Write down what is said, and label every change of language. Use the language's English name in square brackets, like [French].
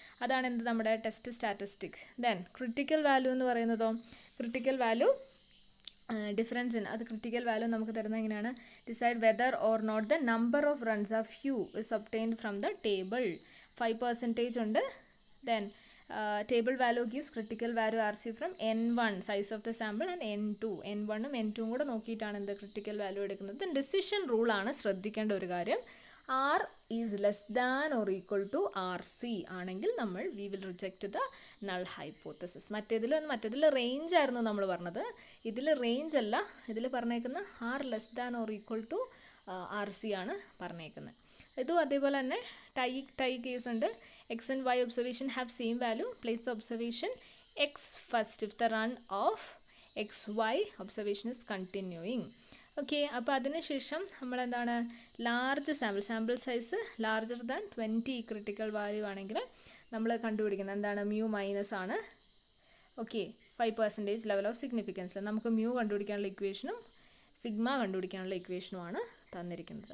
[Malayalam] അതാണ് എന്ത്, നമ്മുടെ test statistics. Then critical value എന്ന് പറയുന്നതോ, ക്രിട്ടിക്കൽ വാല്യൂ ഡിഫറൻസ് ഇൻ അത് ക്രിട്ടിക്കൽ വാല്യൂ നമുക്ക് തരുന്നത് എങ്ങനെയാണ്, [English] Decide whether or not the number of runs are few is obtained from the table. [Malayalam] 5% ഉണ്ട്. [English] Then table value gives critical value RC from N1 size of the sample and N2. [Malayalam] N1ഉം N2ഉം കൂടെ നോക്കിയിട്ടാണ് എന്ത് critical value എടുക്കുന്നത്. Decision റൂളാണ് ശ്രദ്ധിക്കേണ്ട ഒരു കാര്യം. [English] R is less than or equal to RC [Malayalam] ആണെങ്കിൽ നമ്മൾ [English] we will reject the null hypothesis. [Malayalam] മറ്റേതിൽ range ആയിരുന്നു നമ്മൾ പറഞ്ഞത്, ഇതിൽ റേഞ്ച് അല്ല, ഇതിൽ പറഞ്ഞേക്കുന്ന [English] R less than or equal to RC [Malayalam] ആണ് പറഞ്ഞേക്കുന്നത്. ഇതും അതേപോലെ തന്നെ ടൈ കേസ് ഉണ്ട്. [English] X and Y observation have same value. Place the observation X first if the run of XY observation is continuing. [Malayalam] Okay, അപ്പോൾ അതിനുശേഷം നമ്മളെന്താണ്, [English] large sample size larger than 20 [Malayalam] critical value ആണെങ്കിൽ നമ്മൾ കണ്ടുപിടിക്കുന്നത് എന്താണ്, മ്യൂ മൈനസ് ആണ്. Okay, 5% level of സിഗ്നിഫിക്കൻസിൽ നമുക്ക് mu കണ്ടുപിടിക്കാനുള്ള ഇക്വേഷനും സിഗ്മ കണ്ടുപിടിക്കാനുള്ള ഇക്വേഷനുമാണ് തന്നിരിക്കുന്നത്.